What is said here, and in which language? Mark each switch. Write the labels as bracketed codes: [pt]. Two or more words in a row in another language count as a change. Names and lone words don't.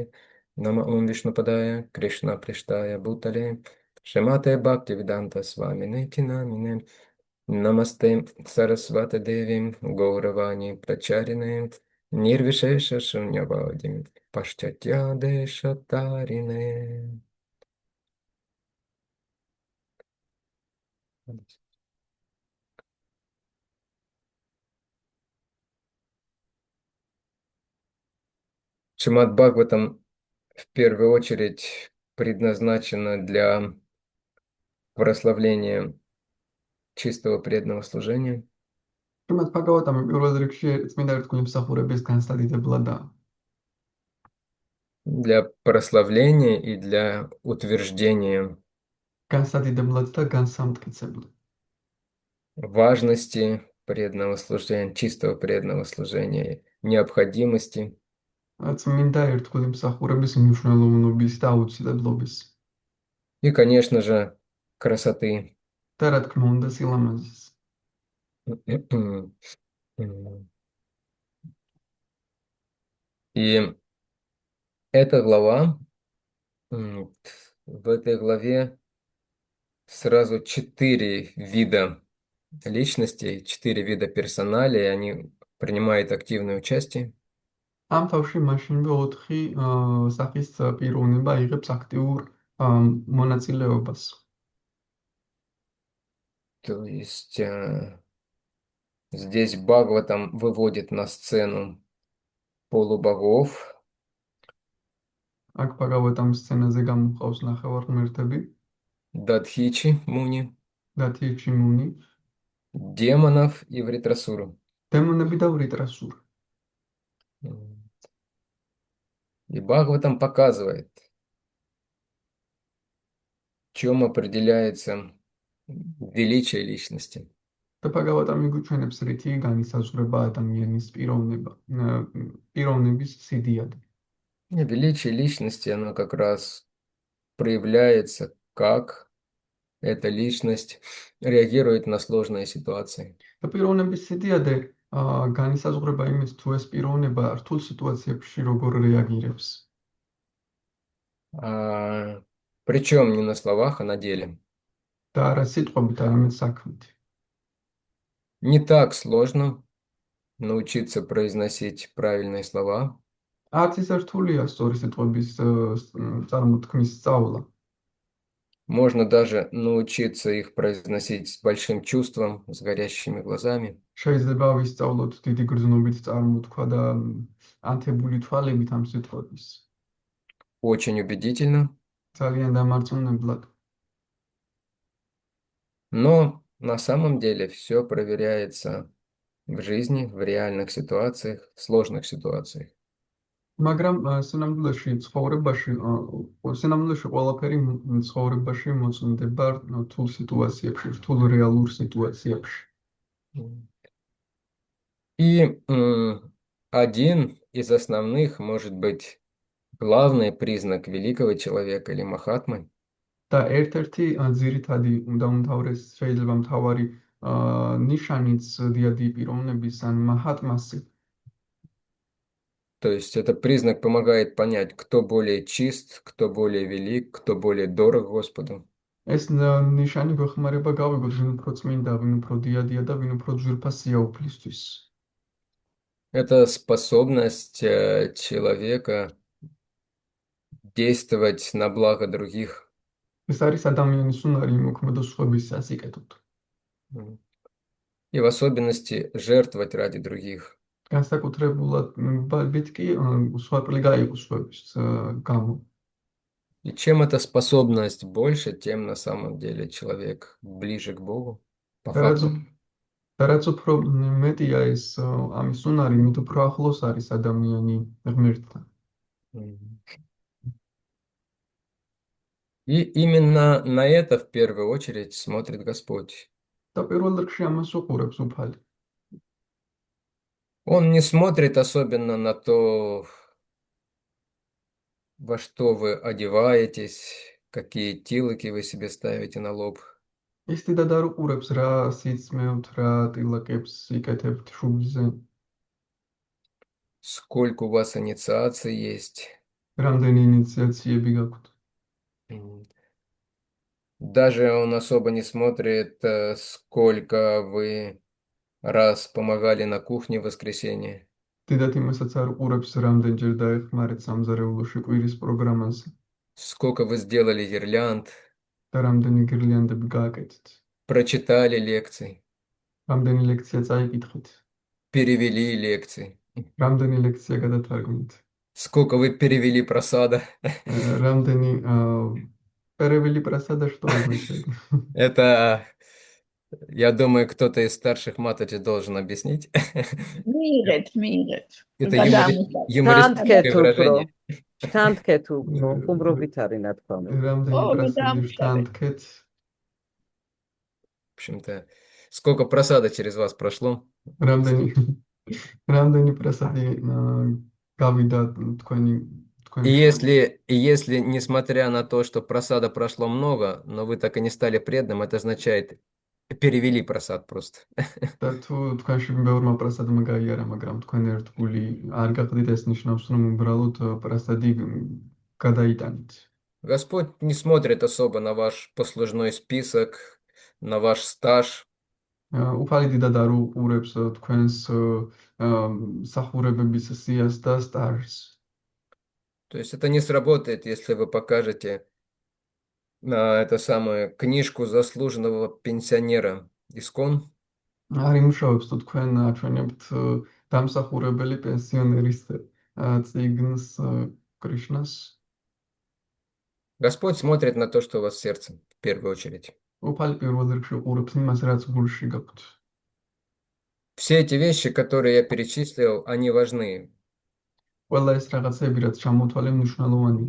[sa] नम ॐ विष्णुपादाय, कृष्णप्रेष्ठाय भूतले, श्रीमते भक्तिवेदान्त स्वामिन् इति नामिने, नमस्ते सारस्वते देवे, गौरवाणी प्रचारिणे, निर्विशेष शून्यवादि, पाश्चात्य देशतारिणे. [ru] Шримад Бхагаватам в первую очередь предназначено для прославления чистого преданного служения, [ka] თუმცა ფაგავატამი პირველ რიგში წმინდა ერთგული მსახურების განსადიდებლადაა. [ru] для прославления и для утверждения [ka] განსადიდებლად და განსამტკიცებლად. [ru] важности преданного служения, чистого преданного служения, необходимости [ka] წმინდა ერთგული მსახურების მნიშვნელოვნობის და აუცილებლობის. [ru] и, конечно же, красоты. [ka] და რა თქმა უნდა სილამაზის. [ru] И эта глава, в этой главе сразу 4 вида личностей, 4 вида персоналей, они принимают активное участие. [ka] ამ თავში მაშინვე 4 სახის პიროვნება იღებს აქტიურ მონაწილეობას. [ru] То есть здесь Бхагаватам выводит на сцену полубогов, [ka] აქ ფაგავატამ სცენაზე გამოყავს ნახევარმღმერთები, [ru] Дадхичи Муни, [ka] დათიეჩი მუნი, [ru] демонов и Вритрасуру. [ka] დემონები და ვრიტრასური. [ru] И Бхагаватам показывает, в чем определяется величие личности. [ka] და ფაგავატამ იგუჩვენებს რითი განისაზღვრება ადამიანის პიროვნების სიდიადი. [ru] И величие личности, оно как раз проявляется, как эта личность реагирует на сложные ситуации. [ka] და პიროვნების სიდიადე განისაზღვრება იმის, თუ ეს პიროვნება რთულ სიტუაციებში როგორ რეაგირებს. [ru] Причем не на словах, а на деле. [ka] და არა სიტყვებით, არამედ საქმით. [ru] Не так сложно научиться произносить правильные слова. [ka] არც ის რთულია სწორი სიტყვების წარმოთქმის სწავლა. [ru] Можно даже научиться их произносить с большим чувством, с горящими глазами. [ka] შეიძლება ვისწავლოთ დიდი გრძნობით წარმოთქვა და ანთებული თვალებით ამ სიტყვების. [ru] Очень убедительно. [ka] ძალიან დამარწმუნებლად. [ru] Но на самом деле все проверяется в жизни, в реальных ситуациях, в сложных ситуациях. [ka] მაგრამ სინამდვილეში ყველაფერი ცხოვრებაში მოწმდება რთულ სიტუაციებში, რთულ რეალურ სიტუაციებში. [ru] И один из основных, может быть, главный признак великого человека или махатмы [ka] და ერთ-ერთი ძირითადი უმთავრეს შეიძლება მთავარი ნიშანიც დიადი პიროვნების ან მაჰატმასი. [ru] То есть это признак помогает понять, кто более чист, кто более велик, кто более дорог Господу. [ka] ეს ნიშანი გვეხმარება გავიგოთ, ვინ უფრო წმინდა, ვინ უფრო დიადია და ვინ უფრო ძვირფასია უფლისთვის. [ru] Это способность человека действовать на благо других. [ka] ეს არის ადამიანის უნარი იმოქმედოს სხვების სასიკეთოდ. М. [ru] И в особенности жертвовать ради других. [ka] განსაკუთრებულად ბალბით კი სხვაყლი გაიყო სხვების გამო. [ru] И чем эта способность больше, тем на самом деле человек ближе к Богу, по [ka] და რაც [ru] факту. [ka] და რაც უფრო მეტია ეს ამის უნარი, მით უფრო ახლოს არის ადამიანი ღმერთთან. Мгм. [ru] И именно на это в первую очередь смотрит Господь. [ka] და პირველ რიგში ამას უყურებს უფალი. [ru] Он не смотрит особенно на то, во что вы одеваетесь, какие тилоки вы себе ставите на лоб, [ka] ის დიდად არ უყურებს რა სიწმევთ, რა ტილაკებს იკეთებთ შუბლზე, [ru] сколько у вас инициаций есть. [ka] რამდენი ინიციაციები გაქვთ. М. [ru] Даже он особо не смотрит, сколько вы раз помогали на кухне в воскресенье, [ka] დიდად იმასაც არ უყურებს, რამდენჯერ დაეხმარეთ სამზარეულოში კვირის პროგრამაზე [ru] сколько вы сделали гирлянд, [ka] და რამდენი გირლიანდები გააკეთეთ. [ru] прочитали лекций, [ka] რამდენი ლექცია წაიკითხეთ, [ru] перевели лекции, [ka] რამდენი ლექცია გადათარგმნით, [ru] сколько вы перевели просада. [ka] რამდენი პერეველი პრასადა [ru] что означает? Это, я думаю, кто-то из старших маточей должен объяснить. [ka] მიიღეთ. [ru] Это [ka] თან [ru] юмористическое [ka] თქვეთ უფრო, [ru] выражение. [ka] თან თქვეთ უფრო, ხუმრობით არის ნათქვა მე. რამდენი პრასადი შტანდქეთ, [ru] В общем-то, сколько просада через вас прошло. [ka] რამდენი რამდენი პრასადი გავიდა თქვენი [ru] И [ka] თქვენში. [ru] если, несмотря на то, что просада прошло много, но вы так и не стали преданным, это означает, перевели просад просто. [ka] და თუ თქვენში ბევრმა პრასადმა გაიარა, მაგრამ თქვენ ერთგული არ გაყდით, ეს ნიშნავს, რომ უბრალოდ პრასადი გადაიტანით. [ru] Господь не смотрит особо на ваш послужной список, на ваш стаж. [ka] უფალი დიდად არ უყურებს თქვენს სახურებების სიას და სტაჟს. [ru] То есть это не сработает, если вы покажете это самое книжку заслуженного пенсионера ИСКОН. [ka] არ იმუშავებს თუ თქვენ აჩვენებთ დამსახურებელი პენსიონერის წიგნს კრიშნას. [ru] Господь смотрит на то, что у вас в сердце, в первую очередь. [ka] უფალი პირველ რიგში უყურებს იმას, რაც გულში გაქვთ. [ru] Все эти вещи, которые я перечислил, они важны. [ka] ყველა ეს რაღაცები, რაც ჩამოთვალე, მნიშვნელოვანია.